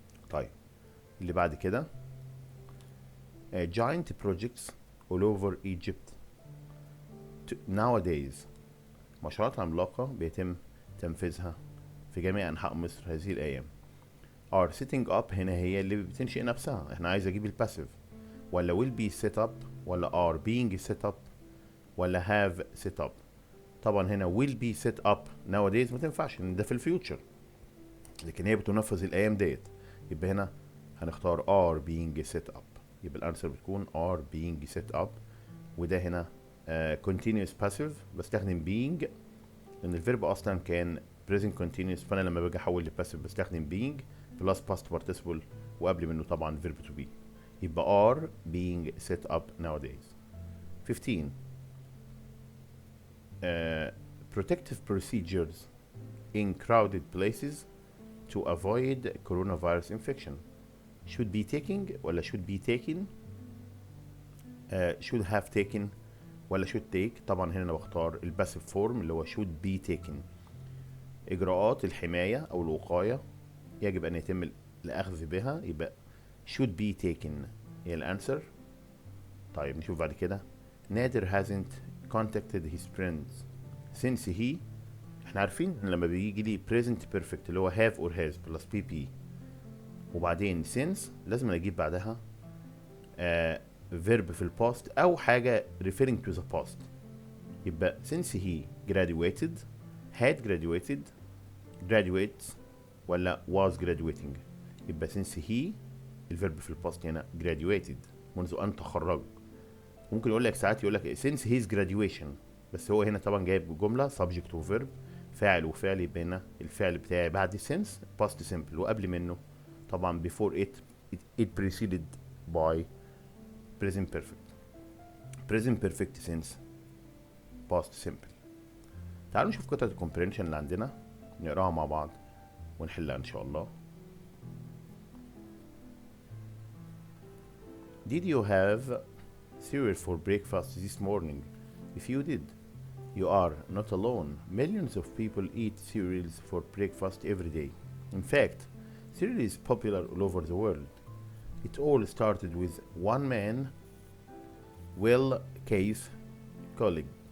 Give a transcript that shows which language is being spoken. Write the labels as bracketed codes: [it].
[ar] طيب اللي بعد كده [en] giant projects all over Egypt nowadays. [ar] مشروعات عملاقة بيتم تنفيذها في جميع أنحاء مصر هذه الأيام. [en] are setting up [ar] هنا هي اللي بتنشئ نفسها، احنا عايز أجيب الباسيف، [en] ولا will be set up ولا are being set up ولا have set up. [ar] طبعا هنا [en] will be set up nowadays [ar] ما تنفعش لأن ده في الفيوتشر، لكن هي بتنفذ الأيام ديت، يبقى هنا هنختار [en] are being set up. [ar] يبقى الانسر بتكون [en] are being set up. [ar] وده هنا continuous passive بستخدم being، لان الفيرب اصلا كان present continuous، فانا لما باجي احول لباسيف بستخدم [en] being plus past participle [ar] وقبل منه طبعا verb to be. [en] يبقى are being set up nowadays. 15 protective procedures in crowded places to avoid coronavirus infection. should be taking ولا should be taken؟ should have taken ولا should take؟ [ar] طبعا هنا انا بختار الباسيف فورم اللي هو [en] should be taken. [ar] اجراءات الحماية او الوقاية يجب ان يتم الاخذ بها، يبقى [en] should be taken [ar] هي الانسر. طيب نشوف بعد كده [en] نادر hasn't contacted his friends since he. [ar] احنا عارفين ان لما بيجي لي present perfect اللي هو [en] have or has plus pp [ar] وبعدين since لازم اجيب بعدها verb في الباست او حاجة [en] referring to the past. يبقى since he graduated had graduated graduates ولا was graduating. [ar] يبقى [en] since he [ar] الفيرب في الباست هنا graduated منذ ان تخرج. ممكن يقول لك ساعات يقول لك [en] since his graduation، [ar] بس هو هنا طبعا جايب جملة subject و verb فاعل وفعل، يبقى هنا الفعل بتاعي بعد since past simple وقبل منه طبعا [en] before it preceded by present perfect since past simple. [ar] تعالوا نشوف قطعة الكومبرينشن اللي عندنا نقراها مع بعض ونحلها ان شاء الله. [en] Did you have cereal for breakfast this morning? If you did, you are not alone. Millions of people eat cereals for breakfast every day. In fact, cereal is popular all over the world. It all started with one man, Will Case Kellogg.